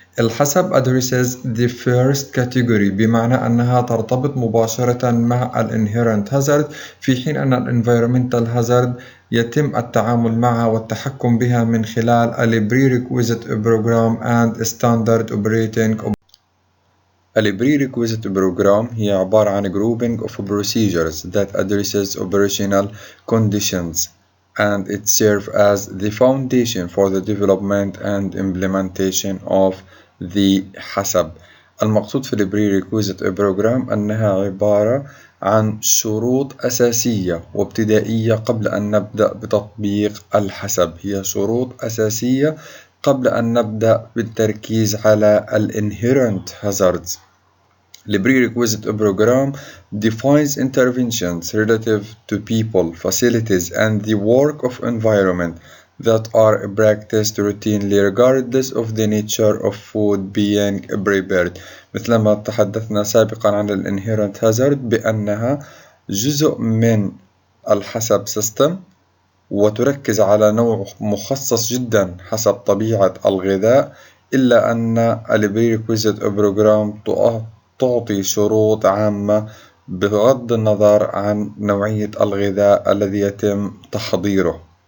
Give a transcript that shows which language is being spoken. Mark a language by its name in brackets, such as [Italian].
[Arabic] الحسب [English] addresses the first category، [Arabic] بمعنى أنها ترتبط مباشرة مع الانهيرنت hazard، في حين أن الانفيرومنتال hazard يتم التعامل معها والتحكم بها من خلال [English] Prerequisite program and standard operating. Prerequisite program [Arabic] هي عبارة عن [English] grouping of procedures that addresses operational conditions, and it serves as the foundation for the development and implementation of the حسب. [Arabic] المقصود في Prerequisite program أنها عبارة عن شروط أساسية وابتدائية قبل أن نبدأ بتطبيق الحسب. هي شروط أساسية قبل أن نبدأ بالتركيز على inherent hazards. [English] The Prerequisite program defines interventions relative to people, facilities, and the work of environment that are practiced routinely regardless of the nature of food being prepared. [Arabic] مثلما تحدثنا سابقا عن inherent hazard بأنها جزء من الحسب system، وتركز على نوع مخصص جدا حسب طبيعة الغذاء، إلا أن Prerequisite program تعطي شروط عامة بغض النظر عن نوعية الغذاء الذي يتم تحضيره.